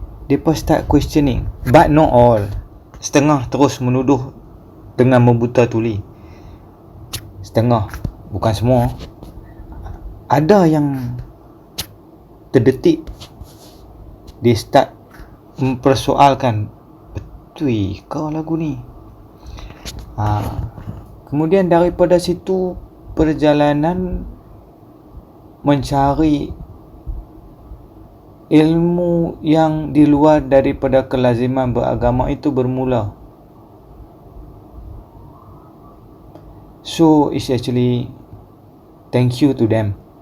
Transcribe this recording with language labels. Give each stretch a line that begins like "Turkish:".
Malay: Mereka
English: start questioning, but not all.
Malay: Setengah terus menuduh dengan membuta tuli, setengah, bukan semua. Ada yang terdetik, dia start mempersoalkan, betul kau lagu ni. Kemudian daripada situ, perjalanan mencari ilmu yang di luar daripada kelaziman beragama itu bermula.
English: So it's actually thank you to them.